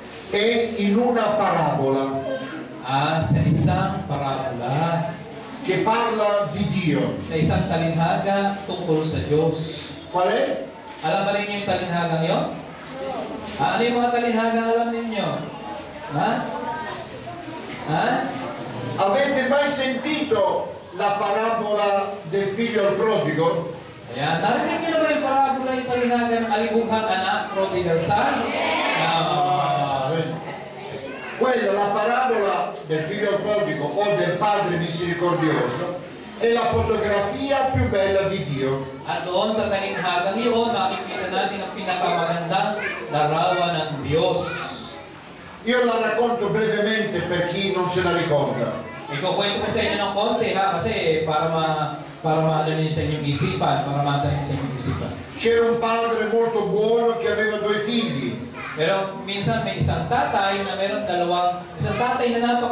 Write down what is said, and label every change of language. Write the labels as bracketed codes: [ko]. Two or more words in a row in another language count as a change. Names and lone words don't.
[it] è in una parabola [tl] Sa isang parabola, [it] che parla di Dio. [tl] sa isang talinhaga tungkol sa Diyos. [it] Qual è? [tl] Alam ba ninyo yung talinhagang yun? Ano yung mga talinhagang alam ninyo? Ha? Ha? [it] Avete mai sentito la parabola del figlio al prodigo? [tl] Ayan, narinig niyo na ba yung parabola yung talinhagang alibughang anak, [en] prodigal son? [it] Quella, la parabola del figlio al prodigo o del padre misericordioso, è la fotografia più bella di Dio. [tl] At doon sa talinhagang yun, makikita natin ang pinakamagandang larawan ng Diyos. [it] Io la racconto brevemente per chi non se la ricorda. [tl] Ikukwento ko sa inyo ng konti ha, kasi para maano niyo sa inyong isipan, para matanin sa inyong isipan. [it] C'era un padre molto buono che aveva 2 figli. [tl] Pero minsan may isang tatay na meron isang tatay na